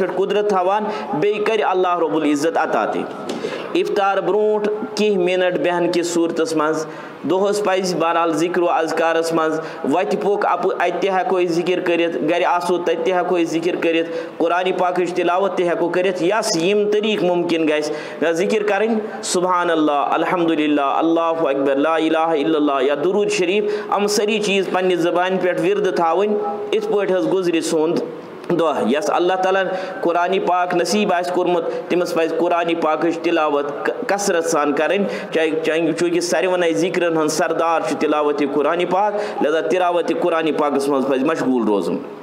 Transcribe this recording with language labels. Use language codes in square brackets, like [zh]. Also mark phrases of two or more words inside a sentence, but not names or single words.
[ks] پٮ۪ٹھ قُدرت تھاوان بیٚیہِ کرِ اللہ رب العزت عطا تہِ اِفتار برونٛٹھ کینٛہہ مِنٹ بیٚہنہٕ کِس صوٗرتس منٛز دۄہس پزِ بہرحال ذِکر و اذکارس منٛز وتہِ پوٚک اتہِ تہِ ہٮ۪کو أسۍ ذِکر کٔرِتھ گرِ آسو تتہِ تہِ ہٮ۪کو أسۍ ذِکر کٔرِتھ قرآنِ پاکٕچ تِلاوت تہِ ہٮ۪کو کٔرِتھ یس یِم طریٖقہٕ مُمکِن گژھِ ذِکر کرٕنۍ [ar] سبحان اللہ الحمدُاللہ اللہ اکبر لا الہ الا اللہ [ks] یا درود شریف یِم سٲری چیٖز پننہِ زبانہِ پٮ۪ٹھ وِردٕ تھاوٕنۍ یِتھ پٲٹھۍ حظ گُزرِ سون دۄہ یس اللہ تعالیٰ ہن قرآنِ پاک نصیٖب آسہِ کوٚرمُت تٔمِس پزِ قرآنِ پاکٕچ تِلاوت کثرت سان کرٕنۍ چوٗنکہِ ساروٕے ذِکرن ہُنٛد سردار چھُ تِلاوتِ قرآنِ پاک لہذا تِلاوتِ قرآنِ پاکس منٛز پزِ مشغوٗل روزُن